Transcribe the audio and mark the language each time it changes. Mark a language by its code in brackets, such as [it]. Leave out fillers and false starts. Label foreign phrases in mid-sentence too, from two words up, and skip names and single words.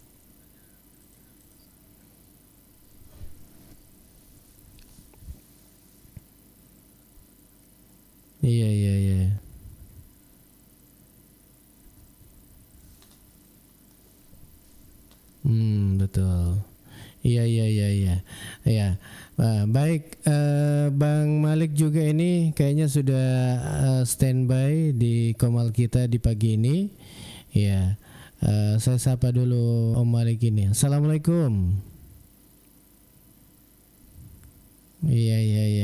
[id] Iya, iya, iya. Betul. Iya, iya, iya, iya. Ya. Baik, Bang Malik juga ini kayaknya sudah standby di komal kita di pagi ini. Ya. Saya sapa dulu Om Malik ini. Assalamualaikum. Iya, iya, iya.